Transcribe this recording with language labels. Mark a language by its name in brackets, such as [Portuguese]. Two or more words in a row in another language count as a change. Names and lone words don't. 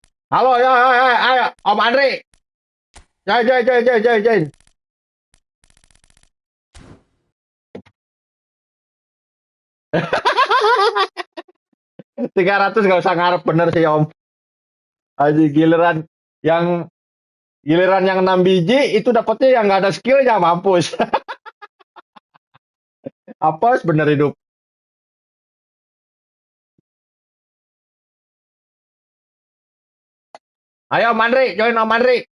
[Indonesian] Halo, ya, ayo, Om Andri. Join. 300 gak usah ngarep bener sih Om. Aji yang giliran yang 6 biji itu dapetnya yang nggak ada skillnya mampus. Apes bener hidup. Ayo Om Andri, join Om Andri.